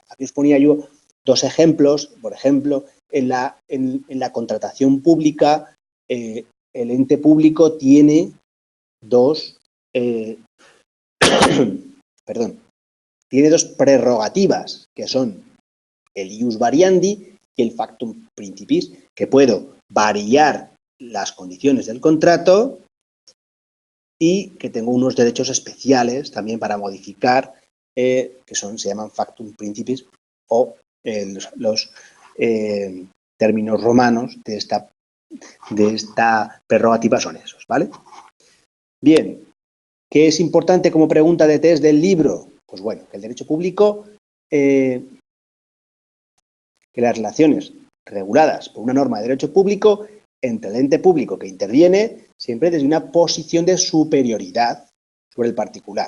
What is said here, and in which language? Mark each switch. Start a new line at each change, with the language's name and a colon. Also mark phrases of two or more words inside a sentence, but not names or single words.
Spanish: Aquí os ponía yo dos ejemplos. Por ejemplo, en la contratación pública, el ente público tiene tiene dos prerrogativas, que son el
Latin: ius variandi
Spanish: y el
Latin: factum principis,
Spanish: que puedo variar las condiciones del contrato y que tengo unos derechos especiales también para modificar, que se llaman
Latin: factum principis,
Spanish: o los términos romanos de esta prerrogativa son esos, ¿vale? Bien, ¿qué es importante como pregunta de test del libro? Pues bueno, que el derecho público, que las relaciones reguladas por una norma de derecho público entre el ente público que interviene siempre desde una posición de superioridad sobre el particular.